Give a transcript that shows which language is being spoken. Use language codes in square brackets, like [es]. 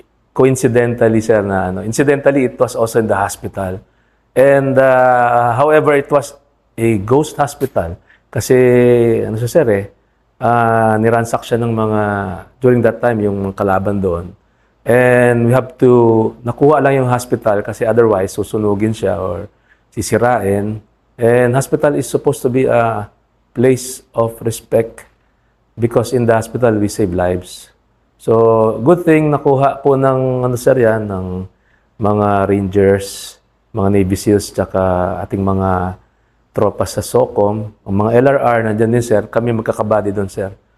[en] Coincidentally, sir, incidentally, it was also in the hospital. And, however, it was a ghost hospital. [tl] Kasi, ano siya, sir, niransak siya ng mga, during that time, yung mga kalaban doon. [en] And we have to, [tl] nakuha lang yung hospital kasi otherwise, susunugin siya or sisirain. [en] And hospital is supposed to be a place of respect because in the hospital, we save lives. [tl] So, good thing nakuha po ng, ano sir yan, ng mga Rangers, mga Navy SEALs, tsaka ating mga tropa sa SOCOM, ang mga LRR, nandiyan din sir, kami magkakabady doon sir.